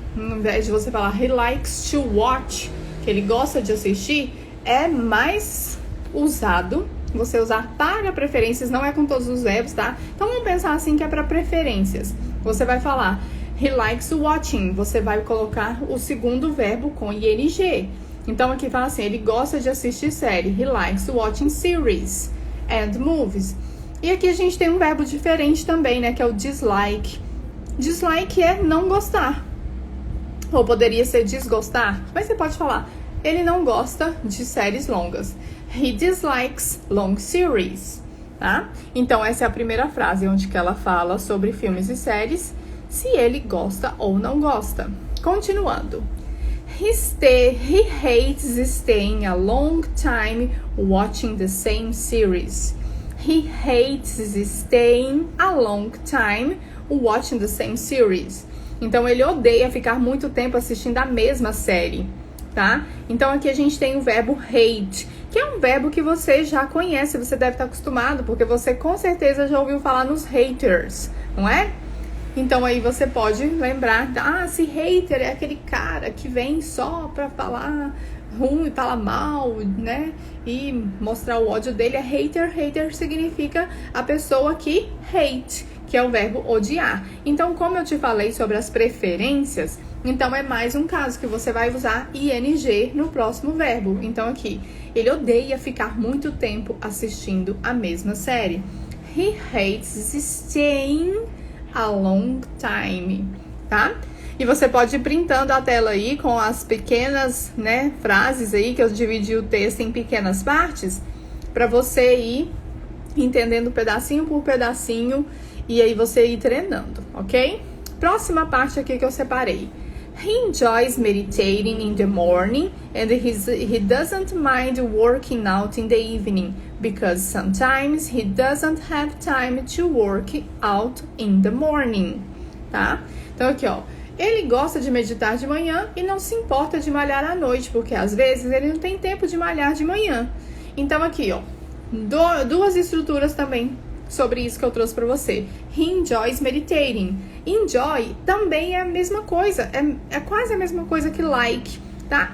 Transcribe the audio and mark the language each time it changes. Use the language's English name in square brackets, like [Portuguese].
[Portuguese] Ao invés de você falar, [English] he likes to watch, [Portuguese] que ele gosta de assistir, é mais usado você usar para preferências, não é com todos os verbos, tá? Então, vamos pensar assim que é para preferências. Você vai falar, [English] he likes watching. [Portuguese] Você vai colocar o segundo verbo com ing. Então, aqui fala assim, ele gosta de assistir série. [English] He likes watching series and movies. [Portuguese] E aqui a gente tem um verbo diferente também, né? Que é o dislike. Dislike é não gostar. Ou poderia ser desgostar. Mas você pode falar, ele não gosta de séries longas. [English] He dislikes long series, [Portuguese] tá? Então, essa é a primeira frase, onde que ela fala sobre filmes e séries, se ele gosta ou não gosta. Continuando. [English] He hates staying a long time watching the same series. He hates staying a long time watching the same series. [Portuguese] Então, ele odeia ficar muito tempo assistindo a mesma série. tá? Então aqui a gente tem o verbo hate, que é um verbo que você já conhece, você deve estar acostumado, porque você com certeza já ouviu falar nos haters, não é? Então aí você pode lembrar, se hater é aquele cara que vem só pra falar ruim, falar mal, né? E mostrar o ódio dele. É hater. Hater significa a pessoa que hate, que é o verbo odiar. Então, como eu te falei sobre as preferências, então é mais um caso que você vai usar ing no próximo verbo. Então aqui, ele odeia ficar muito tempo assistindo a mesma série. [English] He hates staying a long time, tá? [Portuguese] E você pode ir printando a tela aí com as pequenas, né, frases aí, que eu dividi o texto em pequenas partes, para você ir entendendo pedacinho por pedacinho e aí você ir treinando, ok? Próxima parte aqui que eu separei. [English] He enjoys meditating in the morning and he doesn't mind working out in the evening because sometimes he doesn't have time to work out in the morning, tá? [Portuguese] Então aqui, ó, ele gosta de meditar de manhã e não se importa de malhar à noite, porque às vezes ele não tem tempo de malhar de manhã. Então aqui, ó, duas estruturas também sobre isso que eu trouxe pra você. [English] He enjoys meditating. [Portuguese] Enjoy também é a mesma coisa, é quase a mesma coisa que like, tá?